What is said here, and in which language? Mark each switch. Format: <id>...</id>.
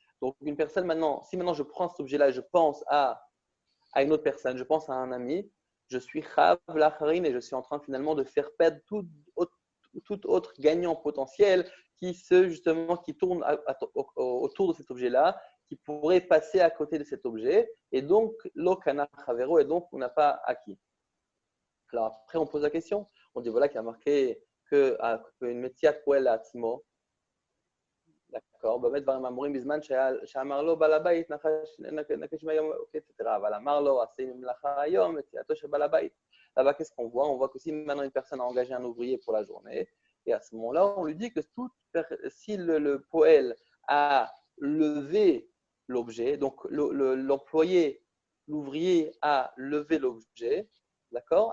<fr>Donc, une personne maintenant, si maintenant je prends cet objet-là et je pense à une autre personne, je pense à un ami, je suis</fr> <he>chav l'acharim</he> <fr>et je suis en train finalement de faire perdre tout autre gagnant potentiel qui tourne autour de cet objet-là, qui pourrait passer à côté de cet objet, et donc</fr> <he>l'okana chavero,</he> <fr>et donc on n'a pas acquis. Alors après on pose la question, on dit voilà qu'il y a marqué qu'une métiat poel à Timo. d'accord,</fr> <he>באמת דברים אמורים בזמן שאמר לו בעל הבית, נקש מהיום, etc. אבל אמר לו, עשה מלאכה היום, יציאתו של בעל הבית.</he> <fr>Là-bas, qu'est-ce qu'on voit? On voit que si maintenant une personne a engagé un ouvrier pour la journée, et à ce moment-là, on lui dit que si le poël a levé l'objet, donc l'employé, l'ouvrier a levé l'objet, d'accord?</fr>